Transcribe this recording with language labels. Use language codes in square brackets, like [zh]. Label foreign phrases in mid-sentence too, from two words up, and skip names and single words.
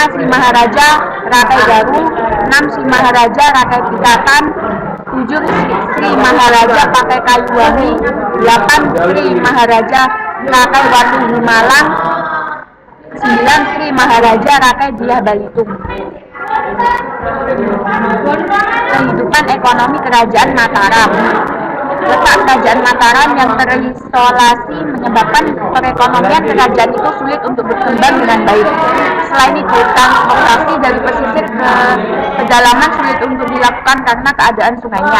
[id] Sri Maharaja Rakai Garu, 6. Sri Maharaja Rakai Pikatan, 7. Sri Maharaja Pakai Kayuwangi, 8. Sri Maharaja Rakai Watu Himalang, 9. Sri Maharaja Rakai Dyah Balitung. Kehidupan ekonomi Kerajaan Mataram. Letak Kerajaan Mataram yang terisolasi menyebabkan perekonomian kerajaan itu sulit untuk berkembang dengan baik. Selain itu, transportasi dari pesisir ke pedalaman sulit untuk dilakukan karena keadaan sungainya.